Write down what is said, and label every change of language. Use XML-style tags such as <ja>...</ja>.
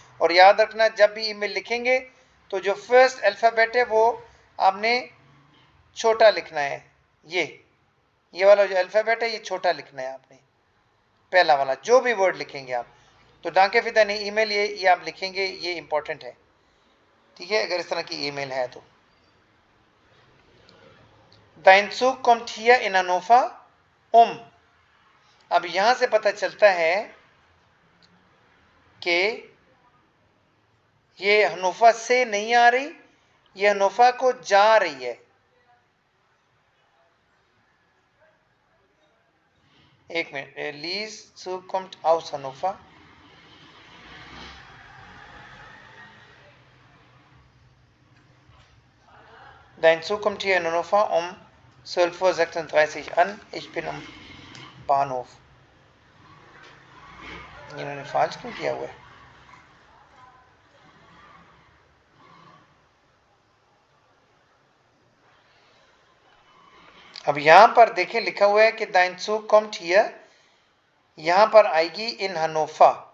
<hi>और याद रखना, जब भी ईमेल लिखेंगे तो जो फर्स्ट अल्फ़ाबेट है वो आपने छोटा लिखना है, ये वाला जो अल्फ़ाबेट है ये छोटा लिखना है आपने, पहला वाला, जो भी वर्ड लिखेंगे आप। तो डांके फिदानी ईमेल ये आप लिखेंगे, ये इंपॉर्टेंट है, ठीक है, अगर इस तरह की ईमेल है तो।</hi> <de>Dein Zug kommt hier in Hannover um।</de> <hi>अब यहां से पता चलता है कि ये हनोफा से नहीं आ रही, ये हनोफा को जा रही है। एक minute,</hi> <de>लीज Zug kommt aus Hannover। Dein Zug kommt hier in Hannover um 12:36 Uhr an, ich bin am Bahnhof।</de> <hi>इन्होंने फाल्स क्यों किया हुआ है? अब यहां पर देखें लिखा हुआ है कि</hi> <de>Dein Zug kommt hier,</de> <hi>यहां पर आएगी इन हनोफा।</hi>